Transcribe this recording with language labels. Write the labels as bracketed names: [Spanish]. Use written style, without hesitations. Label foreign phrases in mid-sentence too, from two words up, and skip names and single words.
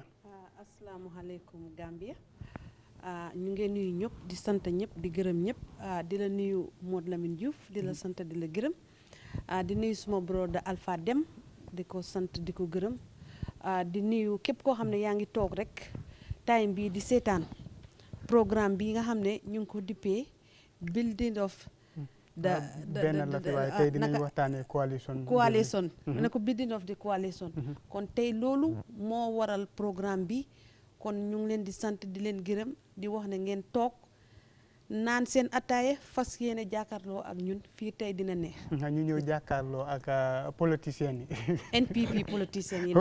[Wolof] Asalaamaaleykum Gambia. ñu ngi nuyu ñëpp di sant ñëpp di gërëm ñëpp di la nuyu Modou Lamine Diouf di la sant di la gërëm di nuyu suma brother Alpha Dem di ko sant di ko gërëm di nuyu képp koo xam ne yaa ngi toog rek time bii di seetaan programme bi nga xam ne ñu ngi ko dippee [English] building of [Wolof] benn la fi waaye tey dinañ waxtaanee coalition ne ko [English] building of the coalition [Wolof] kon tey loolu moo waral programme bi kon ñu ngi leen di sant di leen gërëm di wax ne ngeen toog naan seen attaaye fas yéene jàkkaarloo ak ñun fii tey dina neex. ñu ñëw jàkkaarloo ak politiciens yi. NPP politiciens yi.